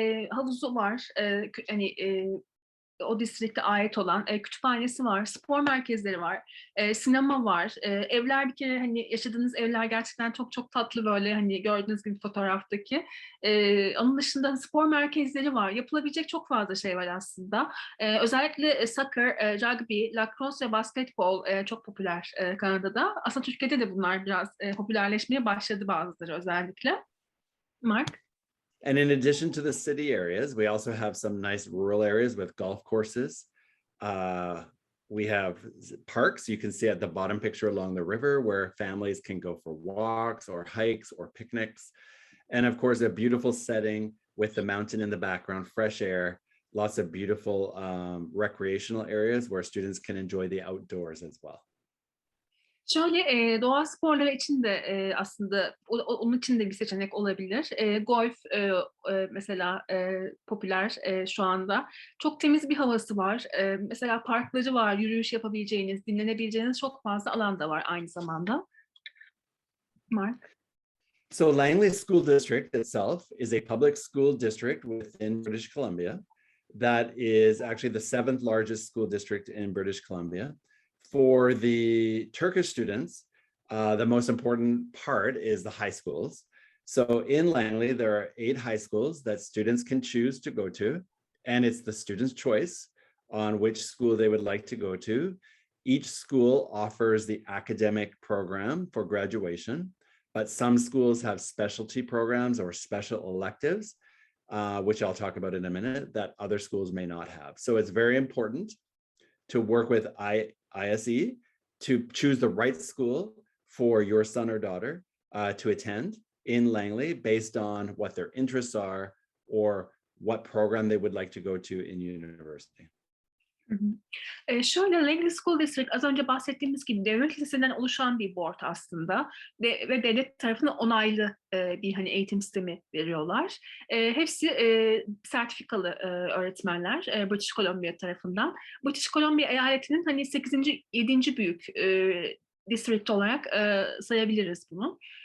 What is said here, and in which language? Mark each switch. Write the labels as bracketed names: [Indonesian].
[Turkish] Havuzu var, hani o distrikte ait olan kütüphanesi var, spor merkezleri var, sinema var, evler bir kere hani yaşadığınız evler gerçekten çok çok tatlı böyle hani gördüğünüz gibi fotoğraftaki. Onun dışında spor merkezleri var. Yapılabilecek çok fazla şey var aslında. Özellikle soccer, rugby, lacrosse ve basketbol çok popüler Kanada'da. Aslında Türkiye'de de bunlar biraz popülerleşmeye başladı bazıları özellikle. Mark? [English] And in addition to the city areas, we also have some nice rural areas with golf courses. We have parks you can see at the bottom picture along the river where families can go for walks or hikes or picnics. And of course, a beautiful setting with the mountain in the background, fresh air, lots of beautiful recreational areas where students can enjoy the outdoors as well. [Turkish] Doğa sporları için de aslında onun için de bir seçenek olabilir. Golf mesela popüler şu anda. Çok temiz bir havası var. Mesela parkları var, yürüyüş yapabileceğiniz, dinlenebileceğiniz çok fazla alan da var aynı zamanda. Mark? [English] So Langley School District itself is a public school district within British Columbia that is actually the 7th largest school district in British Columbia. For the Turkish students, the most important part is the high schools. So in Langley, there are 8 high schools that students can choose to go to, and it's the student's choice on which school they would like to go to. Each school offers the academic program for graduation, but some schools have specialty programs or special electives, which I'll talk about in a minute, that other schools may not have. So it's very important to work with ISE to choose the right school for your son or daughter to attend in Langley based on what their interests are or what program they would like to go to in university. Hı hı. [Turkish] Langley School District az önce bahsettiğimiz gibi devlet lisesinden oluşan bir board aslında ve devlet tarafından onaylı bir hani eğitim sistemi veriyorlar. Hepsi sertifikalı öğretmenler British Columbia tarafından. British Columbia eyaletinin hani 8. 7. büyük district olarak sayabiliriz bunu.